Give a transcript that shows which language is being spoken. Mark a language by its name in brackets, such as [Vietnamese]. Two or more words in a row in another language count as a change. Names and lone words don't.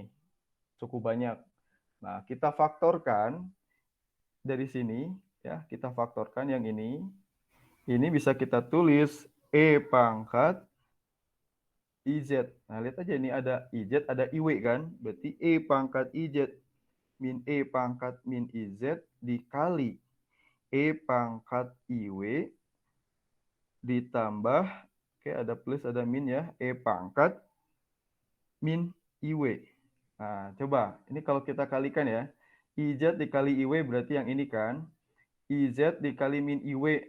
[Indonesian] Cukup banyak. Nah, kita faktorkan dari sini ya, kita faktorkan yang ini. Ini bisa kita tulis E pangkat IZ. Nah, lihat aja ini ada IZ, ada IW kan? Berarti E pangkat IZ min E pangkat min IZ dikali E pangkat IW ditambah, oke ada plus ada min ya, E pangkat min IW. Nah, coba ini kalau kita kalikan ya, IZ dikali IW berarti yang ini kan, IZ dikali min IW.